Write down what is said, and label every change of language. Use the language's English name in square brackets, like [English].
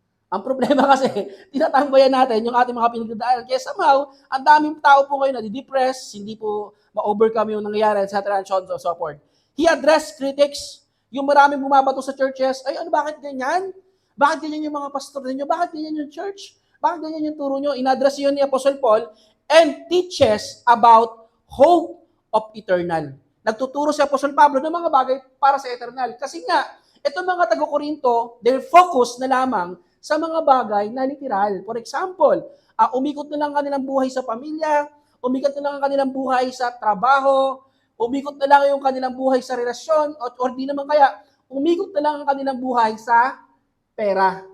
[Filipino] Ang problema kasi, tinatambayan natin yung ating mga pinagdadaanan. Kaya somehow, ang daming tao po ngayon na di-depress, hindi po ma-overcome yung nangyayari, [English] etc. and so on and so forth. He addressed critics, [Filipino] yung maraming bumabato sa churches, ay ano, bakit ganyan? Bakit ganyan yung mga pastor ninyo? Bakit ganyan yung church? Bakit ganyan yung turo nyo? In-address yun ni [English] Apostle Paul and teaches about hope of eternal. [Filipino] Nagtuturo si Apostle Pablo ng mga bagay para sa eternal. Kasi nga, itong mga taga-Korinto, [English] they're focused [Filipino] na lamang sa mga bagay na literal. For example, umikot na lang kanilang buhay sa pamilya, umikot na lang ang kanilang buhay sa trabaho, umikot na lang yung kanilang buhay sa relasyon, or di naman kaya, umikot na lang ang kanilang buhay sa pera.